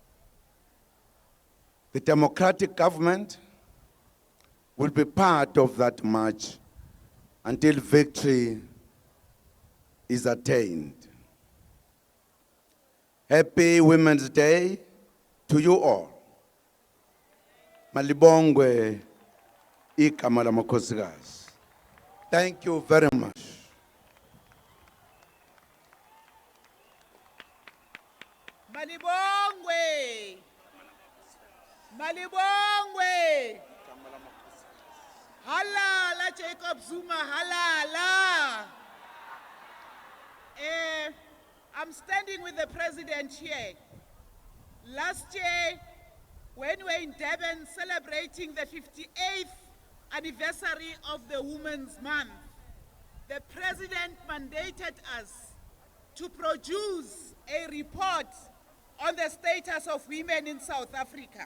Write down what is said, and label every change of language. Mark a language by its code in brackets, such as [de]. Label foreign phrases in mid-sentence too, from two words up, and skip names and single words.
[en] The democratic government will be part of that march until victory is attained. Happy Women's Day to you all. [xh] Malibongwe igama lamakhosikazi. [en] Thank you very much. [xh] Malibongwe. Malibongwe. Halala Jacob Zuma, halala. [en] I'm standing with the president here. Last year, when we were in Durban celebrating the 58th anniversary of the Women's Month, the president mandated us to produce a report on the status of women in South Africa.